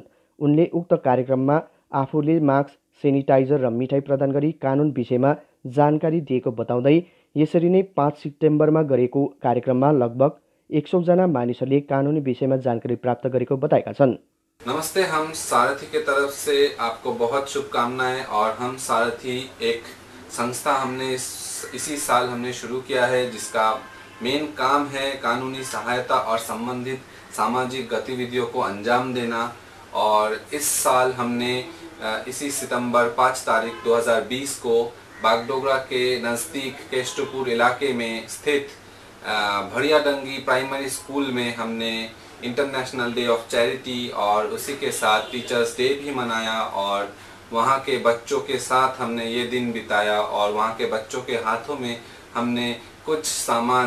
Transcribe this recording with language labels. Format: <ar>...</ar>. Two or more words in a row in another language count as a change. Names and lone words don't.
<ne>उनले उक्त कार्यक्रममा आफूले मास्क, सेनिटाइजर र मिठाई प्रदान गरी कानुन विषयमा जानकारी दिएको बताउँदै यसरी नै 5 सेप्टेम्बरमा गरेको कार्यक्रममा लगभग 100 जना मानिसहरूले कानुनी विषयमा जानकारी प्राप्त गरेको बताएका छन्।</ne> <hi>नमस्ते, हम सारथी के तरफ से आपको बहुत शुभकामनाएं। और हम सारथी एक संस्था हमने इसी साल हमने शुरू किया है जिसका मेन काम है कानूनी सहायता और संबंधित सामाजिक गतिविधियों को अंजाम देना। और इस साल हमने इसी सितंबर 5 तारीख 2020 को बागडोगरा के नज़दीक केष्टपुर इलाके में स्थित भड़ियाडंगी प्राइमरी स्कूल में हमने इंटरनेशनल डे ऑफ चैरिटी और उसी के साथ टीचर्स डे भी मनाया और वहाँ के बच्चों के साथ हमने ये दिन बिताया और वहाँ के बच्चों के हाथों में हमने कुछ सामान,</hi>